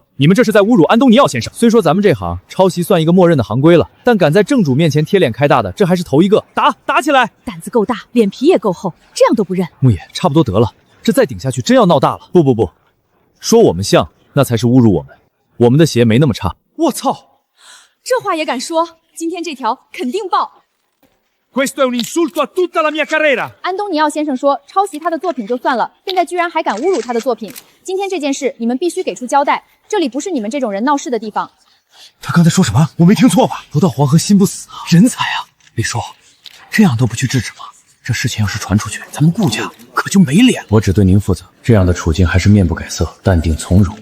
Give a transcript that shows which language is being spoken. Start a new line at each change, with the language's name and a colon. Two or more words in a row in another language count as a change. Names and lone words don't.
Chinese: 你们这是在侮辱安东尼奥先生。 虽说咱们这行抄袭算一个默认的行规了，但敢在正主面前贴脸开大的，这还是头一个。打起来！胆子够大，脸皮也够厚，这样都不认。牧野，差不多得了，这再顶下去真要闹大了。不，说我们像，那才是侮辱我们。我们的鞋没那么差。我操，这话也敢说？今天这条肯定爆。
Italian: Questo è un insulto a tutta la mia carriera。
Chinese: 安东尼奥先生说，抄袭他的作品就算了，现在居然还敢侮辱他的作品。今天这件事，你们必须给出交代，这里不是你们这种人闹事的地方。他刚才说什么？我没听错吧？不到黄河心不死啊！人才啊！李叔，这样都不去制止吗？这事情要是传出去，咱们顾家可就没脸了。我只对您负责，这样的处境还是面不改色，淡定从容。